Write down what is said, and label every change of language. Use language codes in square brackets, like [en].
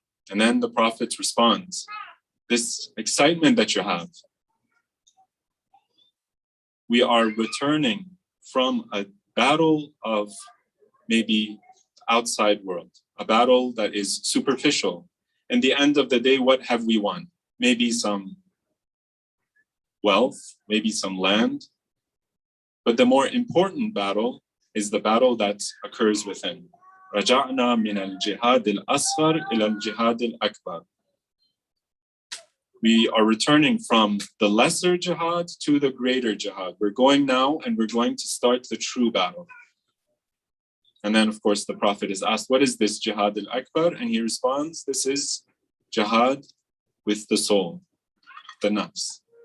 [en] And then the Prophet responds, this excitement that you have, we are returning from a battle of maybe outside world, a battle that is superficial. In the end of the day, what have we won? Maybe some wealth, maybe some land. But the more important battle is the battle that occurs within. [ar] رجعنا من الجهاد الأصغر إلى الجهاد الأكبر. [en] We are returning from the lesser jihad to the greater jihad. We're going now and we're going to start the true battle. And then, of course, the Prophet is asked, what is this jihad al-akbar? And he responds, this is jihad with the soul, the nafs.